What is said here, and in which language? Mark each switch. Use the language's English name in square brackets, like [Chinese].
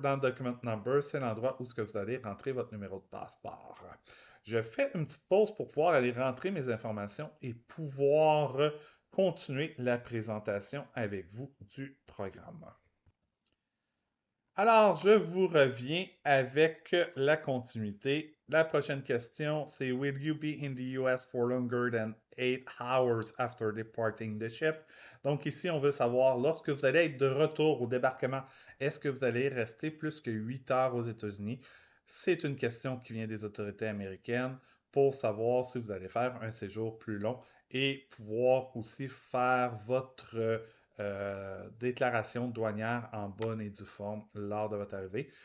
[French] Dans Document Number, c'est l'endroit où vous allez rentrer votre numéro de passeport. Je fais une petite pause pour pouvoir aller rentrer mes informations et pouvoir continuer la présentation avec vous du programme. Alors, je vous reviens avec la continuité La prochaine question, c'est [English] Will you be in the US for longer than 8 hours after departing the ship? [French] Donc ici, on veut savoir, lorsque vous allez être de retour au débarquement, est-ce que vous allez rester plus que 8 heures aux États-Unis? C'est une question qui vient des autorités américaines pour savoir si vous allez faire un séjour plus long et pouvoir aussi faire votre déclaration douanière en bonne et due forme lors de votre arrivée.